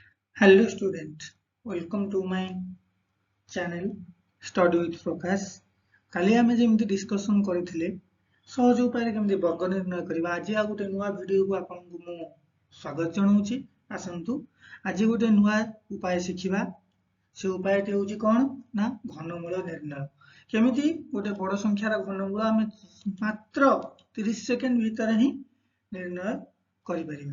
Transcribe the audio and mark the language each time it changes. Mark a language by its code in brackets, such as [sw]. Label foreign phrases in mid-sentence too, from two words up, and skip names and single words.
[en] Hello student, welcome to my channel Study with Prakash। [or] କାଲି ଆମେ ଯେମିତି ଡିସ୍କସନ୍ କରିଥିଲେ ସହଜ ଉପାୟରେ କେମିତି ବର୍ଗ ନିର୍ଣ୍ଣୟ କରିବା, ଆଜି ଆଉ ଗୋଟେ ନୂଆ ଭିଡ଼ିଓକୁ ଆପଣଙ୍କୁ ମୁଁ ସ୍ୱାଗତ ଜଣାଉଛି। ଆସନ୍ତୁ ଆଜି ଗୋଟେ ନୂଆ ଉପାୟ ଶିଖିବା। ସେ ଉପାୟଟି ହେଉଛି କ'ଣ ନା ଘନମୂଳ ନିର୍ଣ୍ଣୟ। କେମିତି ଗୋଟେ ବଡ଼ ସଂଖ୍ୟାର ଘନମୂଳ ଆମେ ମାତ୍ର 30 ସେକେଣ୍ଡ ଭିତରେ ହିଁ ନିର୍ଣ୍ଣୟ କରିପାରିବା।